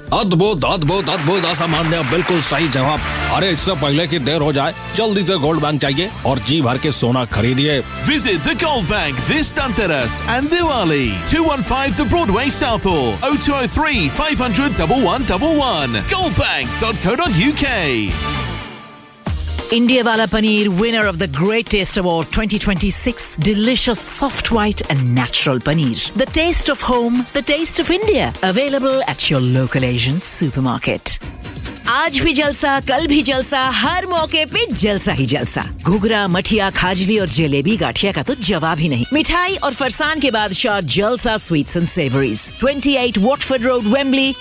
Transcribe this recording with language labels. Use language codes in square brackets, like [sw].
[hi] अद्भुत अद्भुत अद्भुत, असामान्य, बिल्कुल सही जवाब। अरे इससे पहले कि देर हो जाए, जल्दी से गोल्ड बैंक जाइए और जी भर के सोना खरीदिए। [en] Visit the Gold Bank this Dhanteras and Diwali, 215 the Broadway Southall, 0203 500 1111, goldbank.co.uk। India Wala Paneer, winner of the Great Taste Award 2026. Delicious, soft, white and natural paneer. The taste of home, the taste of India. Available at your local Asian supermarket. [hi] आज भी जलसा, कल भी जलसा, हर मौके पे जलसा ही जलसा। घुघरा, मठिया, खाजली और जलेबी गाठिया का तो जवाब ही नहीं। मिठाई और फरसान के बाद शॉट जलसा sweets and savouries, 28 Watford road, Wembley.